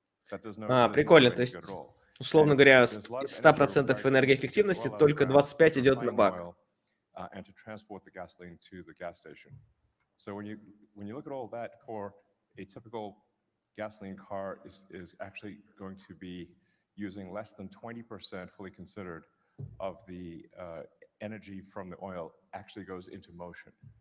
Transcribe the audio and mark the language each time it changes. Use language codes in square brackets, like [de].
[en] That does not. [ru] Прикольно, то есть, условно говоря, из 100% энергоэффективности только 25 идет на бак. [en] And to transport the gasoline to the gas station. So when you look at all that, for a typical gasoline car is actually going to be using less than 20%, fully considered, of the energy from the oil actually goes into motion.